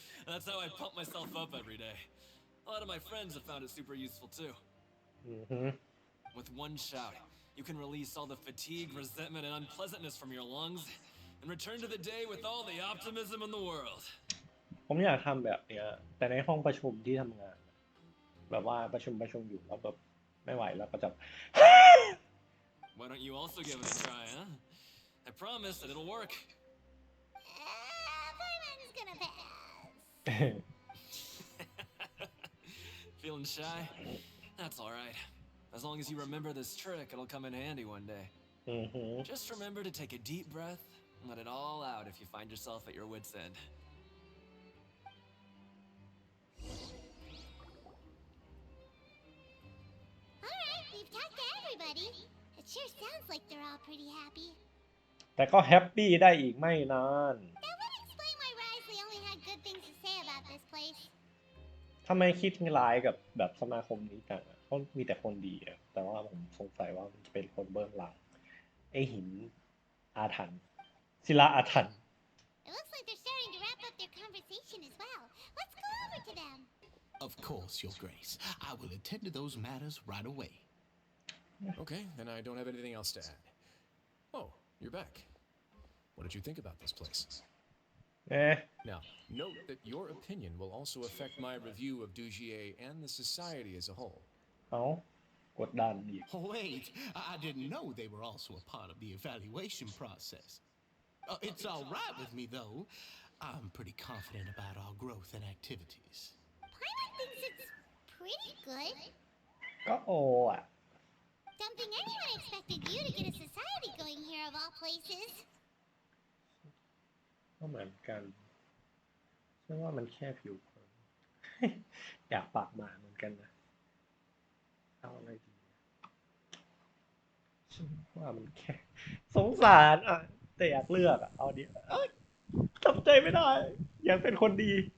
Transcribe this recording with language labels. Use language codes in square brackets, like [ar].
[en] That's how I pump myself up every day. A lot of my friends have found it super useful too. With one shout, you can release all the fatigue, resentment, and unpleasantness from your lungs and return to the day with all the optimism in the world. [th] ผมอยากทำแบบเนี้ยแต่ในห้องประชุมที่ทำงานแบบว่าประชุมอยู่แล้วแบบไม่ไหวแล้วก็จะ [en] Why don't you also give it a try, huh? I promise that it'll work. Paimon's gonna pass. Feeling shy? That's alright. As long as you remember this trick, it'll come in handy one day. Just remember to take a deep breath and let it all out if you find yourself at your wit's end. Alright, we've talked to everybody. It sure sounds like they're all pretty happy. [th] แต่ก็แฮปปี้ได้อีกไม่นาน [en] That would explain why Wriothesley only had good things to say about this place. [th] ทำไมคิดร้ายกับแบบสมาคมนี้จังอะเขามีแต่คนดีอะแต่ว่าผมสงสัยว่ามันจะเป็นคนเบื้องหลังไอหินอาถรรพ์ศิลาอาถรรพ์ [en] It looks like they're starting to wrap up their conversation as well. Let's go over to them. Of course, Your Grace. I will attend to those matters right away. Okay, then I don't have anything else to add. Oh, you're back. What did you think about this place? Now, note that your opinion will also affect my review of Dugier and the society as a whole. [th] เอากดดันอีก [en] Wait, I didn't know they were also a part of the evaluation process. It's all right with me, though. I'm pretty confident about our growth and activities. Paimon thinks it's pretty good. [th] ก็โออ่ะ [en] Don't think anyone expected you to get a society going here of all places. [th] ก็เหมือนกันฉันว่ามันแค่ผิวเผิน อยากปากหมาเหมือนกันนะเอาอะไรดีฉันว่ามันแค่สงสารอ่ะแต่อยากเลือกอ่ะเอาดิทำใจไม่ได้อยากเป็นคนดี